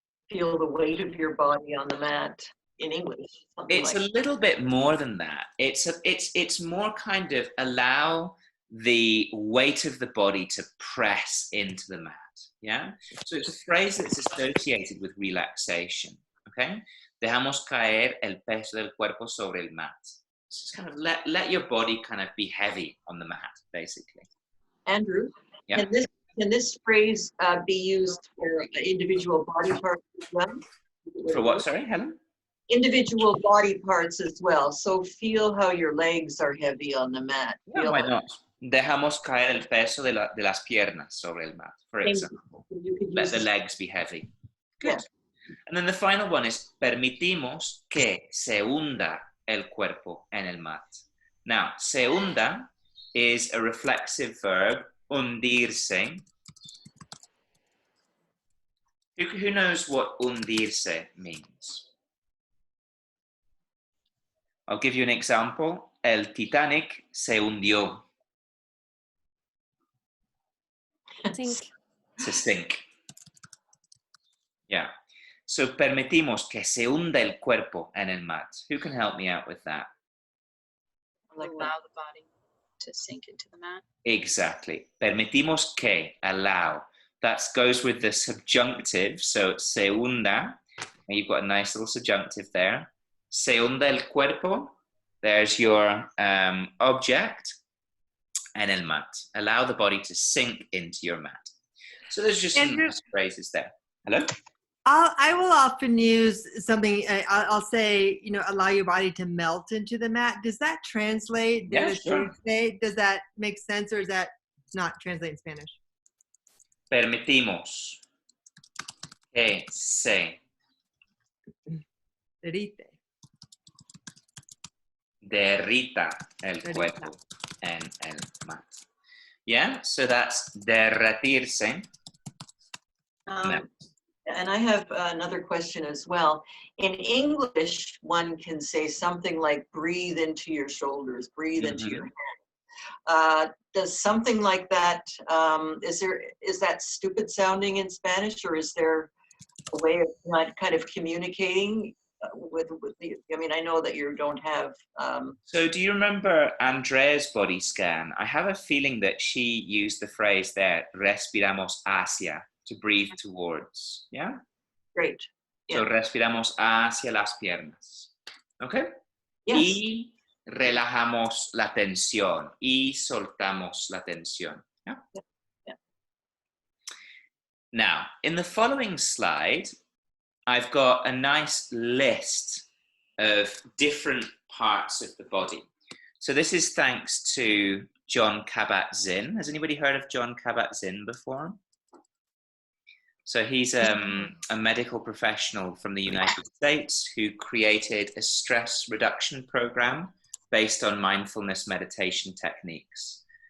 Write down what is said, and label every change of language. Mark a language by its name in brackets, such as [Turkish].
[English] Feel the weight of your body on the mat in English. It's a little bit more than that. It's more kind of allow the weight of the body to press into the mat. Yeah. So it's a phrase that's associated with relaxation. Okay. [Spanish] Dejamos caer el peso del cuerpo sobre el mat. [English] Just kind of let your body kind of be heavy on the mat, basically. Andrew, yeah. Can this phrase be used for individual body parts as well? For what, sorry, Helen? Individual body parts as well. So feel how your legs are heavy on the mat. Yeah, why not? [Spanish] Dejamos caer el peso de las piernas sobre el mat, [English] for example. Let the legs be heavy. Good. Yeah. And then the final one is [Spanish] permitimos que se hunda el cuerpo en el mat. [English] Now, se hunda is a reflexive verb, hundirse. Who knows what hundirse means? I'll give you an example. [Spanish] El Titanic se hundió. [English] Sink. To sink. Yeah. [Spanish] So permitimos que se hunda el cuerpo en el mat. [English] Who can help me out with that? Like allow the body to sink into the mat. Exactly. [Spanish] Permitimos que, [English] allow. That goes with the subjunctive. So [Spanish] se hunda. [English] And you've got a nice little subjunctive there. [Spanish] Se hunda el cuerpo. [English] There's your object. [Spanish] En el mat. [English] Allow the body to sink into your mat. So there's just some nice phrases there. Hello? I will often use something. I'll say, allow your body to melt into the mat. Does that translate? Yeah, sure. Does that make sense, or is that not translate in Spanish? [Spanish] Permitimos que se derrita el cuerpo en el mat. [English] Yeah, so that's derretirse. And I have another question as well. In English, one can say something like breathe into your shoulders, breathe into your head. Does something like that, is that stupid sounding in Spanish, or is there a way of kind of communicating with the, I know that you don't have. So do you remember Andrea's body scan? I have a feeling that she used the phrase there, [Spanish] respiramos hacia, [English] to breathe towards, yeah? Great. [Spanish] So respiramos hacia las piernas, okay? [English] Yes. [Spanish] Y relajamos la tensión, y soltamos la tensión, yeah? [English] Yeah. Now, in the following slide, I've got a nice list of different parts of the body. So this is thanks to Jon Kabat-Zinn. Has anybody heard of Jon Kabat-Zinn before? So he's a medical professional from the United States who created a stress reduction program based on mindfulness meditation techniques.